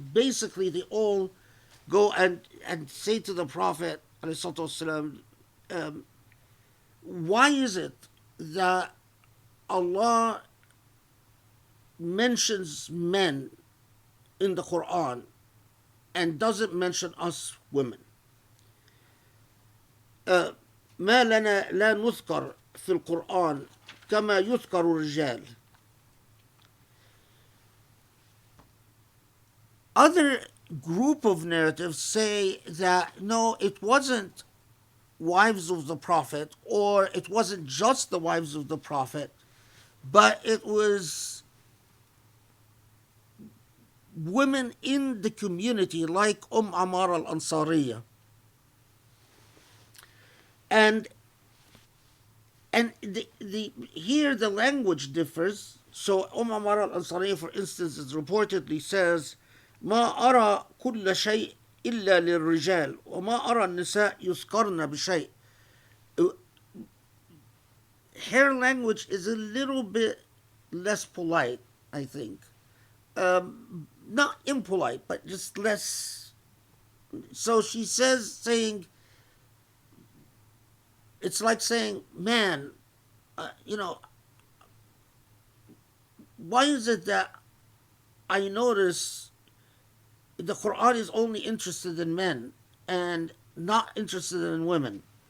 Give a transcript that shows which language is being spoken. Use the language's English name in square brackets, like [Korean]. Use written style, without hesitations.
[English] Basically, they all go and say to the Prophet, ﷺ, why is it that Allah mentions men in the Quran and doesn't mention us women? [Arabic] ما لنا لا نذكر في القرآن كما يذكر الرجال. [English] other group of narratives say that no, it wasn't wives of the Prophet, or it wasn't just the wives of the Prophet, but it was women in the community like Ammar al-Ansariya. And here the language differs. So Ammar al-Ansariya, for instance, is reportedly says, [Arabic] ما أرى كل شيء إلا للرجال وما أرى النساء يذكرن بشيء. [English] Her language is a little bit less polite, I think. Not impolite, but just less. So she saying, it's like saying, man, why is it that I notice the Quran is only interested in men and not interested in women?